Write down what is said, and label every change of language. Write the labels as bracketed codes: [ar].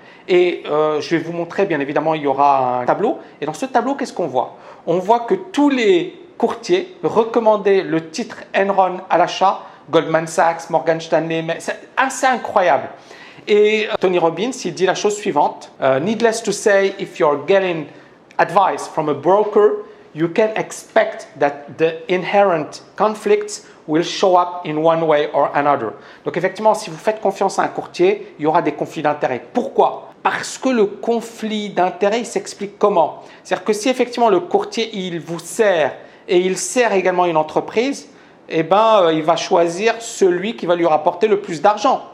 [fr] Et je vais vous montrer, bien évidemment, il y aura un tableau. Et dans ce tableau, qu'est-ce qu'on voit? On voit que tous les courtiers recommandaient le titre Enron à l'achat. Goldman Sachs, Morgan Stanley, c'est assez incroyable. Et Tony Robbins, il dit la chose suivante. [en] Needless to say, if you're getting advice from a broker, you can expect that the inherent conflicts will show up in one way or another. [fr] Donc effectivement, si vous faites confiance à un courtier, il y aura des conflits d'intérêts. Pourquoi? Parce que le conflit d'intérêts, il s'explique comment? C'est-à-dire que si effectivement le courtier, il vous sert et il sert également une entreprise, il va choisir celui qui va lui rapporter le plus d'argent.